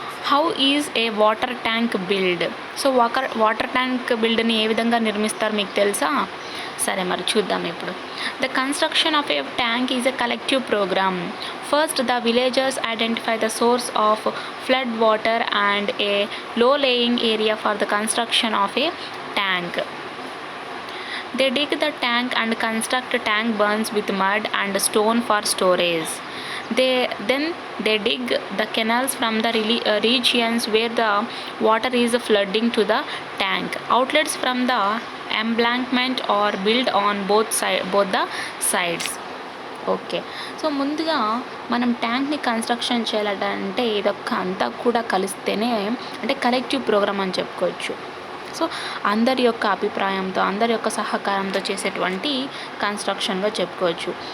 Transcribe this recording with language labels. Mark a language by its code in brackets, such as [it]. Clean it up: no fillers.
[en] How is a water tank build? [te] So water tank బిల్డ్ని ఏ విధంగా నిర్మిస్తారు మీకు తెలుసా? సరే, మరి చూద్దాం ఇప్పుడు. [en] The construction of a tank is a collective program. First the villagers identify the source of flood water and a low lying area for the construction of a tank. They dig the tank and construct tank barns with mud and stone for storage. Then they dig the canals from the regions where the water is flooding to the tank. Outlets from the embankment are built on both the sides. [te] Okay, so ముందుగా మనం ట్యాంక్ని construction చేయాలంటే ఇదొక్క అంతా కూడా కలిస్తేనే, అంటే collective programme అని చెప్పుకోవచ్చు. So అందరి యొక్క అభిప్రాయంతో, అందరి యొక్క సహకారంతో చేసేటువంటి కన్స్ట్రక్షన్గా చెప్పుకోవచ్చు.